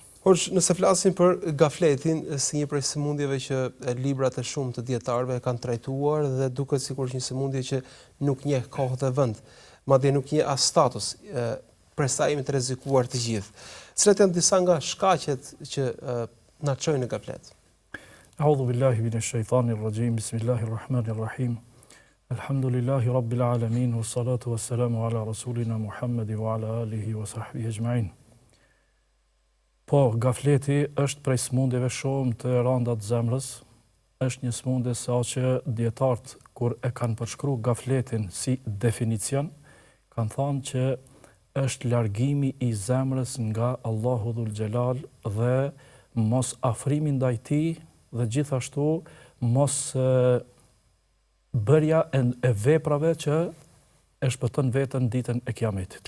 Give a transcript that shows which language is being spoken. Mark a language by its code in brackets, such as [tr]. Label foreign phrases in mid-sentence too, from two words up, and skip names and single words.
[sq] Hoxh, nëse flasim për gafletin si një prej sëmundjeve që librat e shumë të dietarëve kanë trajtuar dhe duket sikur një sëmundje që nuk njeh kohë dhe vend, madje nuk njeh as status, presa jemi të rrezikuar të gjithë. Cilat janë disa nga shkaqet që na çojnë në gaflet? [ar] أعوذ بالله من الشيطان الرجيم. بسم الله الرحمن الرحيم. الحمد لله رب العالمين والصلاة والسلام على رسولنا محمد وعلى آله وصحبه أجمعين. [sq] Po, gafleti është prej sëmundjeve shumë të rënda të zemrës. Është një sëmundje saqë dietarët kur e kanë përshkruar gafletin si definicion, kanë thënë që është largimi i zemrës nga Allahu [ar] ذو الجلال [sq] dhe mos afrimi ndaj tij dhe gjithashtu mos bërja e veprave që e shpëton veten ditën e Kiametit.